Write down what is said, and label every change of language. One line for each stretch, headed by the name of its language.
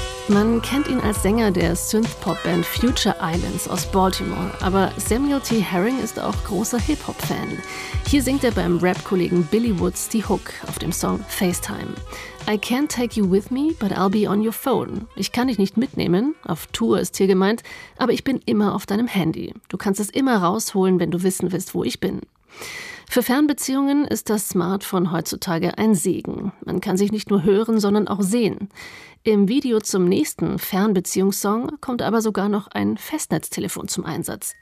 German: Man kennt ihn als Sänger der Synth-Pop-Band Future Islands aus Baltimore, aber Samuel T. Herring ist auch großer Hip-Hop-Fan. Hier singt er beim Rap-Kollegen Billy Woods die Hook auf dem Song FaceTime.
English: I can't take you with me, but I'll be on your phone.
German: Ich kann dich nicht mitnehmen, auf Tour ist hier gemeint, aber ich bin immer auf deinem Handy. Du kannst es immer rausholen, wenn du wissen willst, wo ich bin. Für Fernbeziehungen ist das Smartphone heutzutage ein Segen. Man kann sich nicht nur hören, sondern auch sehen. Im Video zum nächsten Fernbeziehungssong kommt aber sogar noch ein Festnetztelefon zum Einsatz.